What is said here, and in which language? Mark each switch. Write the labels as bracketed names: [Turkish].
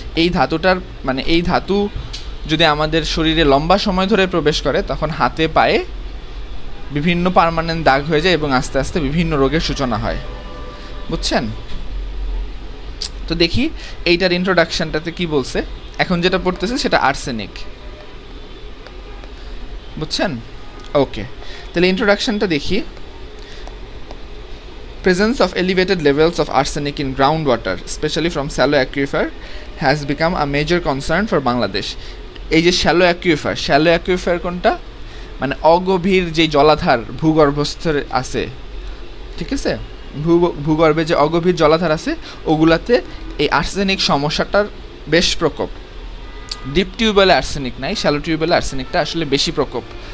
[Bangla] এই ধাতুটার মানে এই ধাতু যদি আমাদের শরীরে লম্বা সময় ধরে প্রবেশ করে তখন হাতে পায়ে বিভিন্ন পার্মানেন্ট দাগ হয়ে যায় এবং আস্তে আস্তে বিভিন্ন রোগের সূচনা হয়, বুঝছেন? তো দেখি এইটার ইন্ট্রোডাকশনটাতে কি বলছে। এখন যেটা পড়তেছে সেটা আর্সেনিক, বুঝছেন? ওকে, তাহলে ইন্ট্রোডাকশনটা দেখি। [English] Presence of elevated levels of arsenic in groundwater, especially from shallow aquifer, has become a major concern for Bangladesh. [Bangla] এই যে শ্যালো অ্যাকুইফার কোনটা? মানে অগভীর যে জলাধার ভূগর্ভস্থ আছে, ঠিক আছে? ভূগর্ভে যে অগভীর জলাধার আছে ওগুলাতে এই আর্সেনিক সমস্যাটার বেশ প্রকোপ। ডিপ টিউবওয়েলে আর্সেনিক নাই, শ্যালো টিউবওয়েলে আর্সেনিকটা আসলে বেশি প্রকোপ।